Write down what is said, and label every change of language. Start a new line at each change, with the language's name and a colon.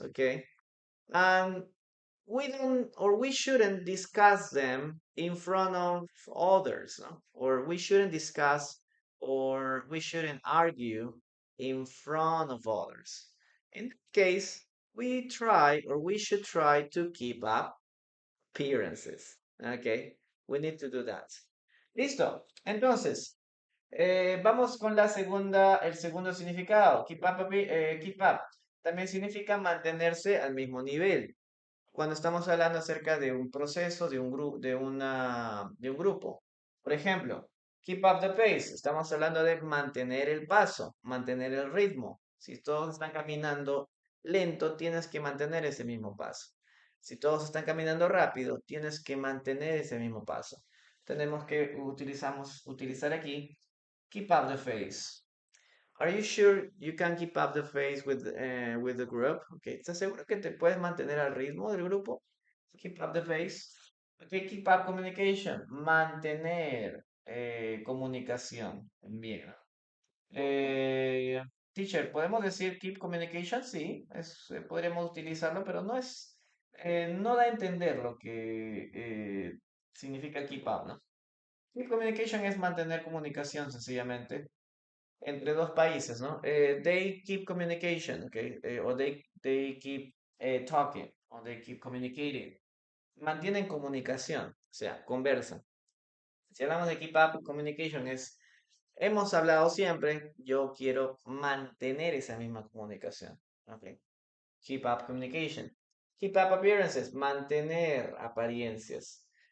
English: Okay, and we don't or we shouldn't discuss them in front of others, no? Or we shouldn't discuss or we shouldn't argue in front of others. In that case, we try or we should try to keep up appearances. Okay, we need to do that. Listo.
Spanish: Entonces, vamos con el segundo significado. Keep up. También significa mantenerse al mismo nivel. Cuando estamos hablando acerca de un proceso, de un grupo. Por ejemplo, keep up the pace. Estamos hablando de mantener el paso, mantener el ritmo. Si todos están caminando lento, tienes que mantener ese mismo paso. Si todos están caminando rápido, tienes que mantener ese mismo paso. Tenemos que utilizar aquí keep up the pace.
English: Are you sure you can keep up the pace with the group?
Spanish: Okay, ¿estás seguro que te puedes mantener al ritmo del grupo?
English: Keep up the pace. Okay, keep up communication.
Spanish: Mantener comunicación. Bien. Eh, Teacher, ¿podemos decir keep communication? Sí, podríamos utilizarlo, pero no da a entender lo que significa keep up, ¿no? Keep communication es mantener comunicación, sencillamente entre dos países, ¿no?
English: They keep communication, okay? O they keep talking, o they keep communicating.
Spanish: Mantienen comunicación, o sea, conversan. Si hablamos de keep up communication hemos hablado siempre, yo quiero mantener esa misma comunicación, okay?
English: Keep up communication. Keep up appearances,
Spanish: mantener apariencias.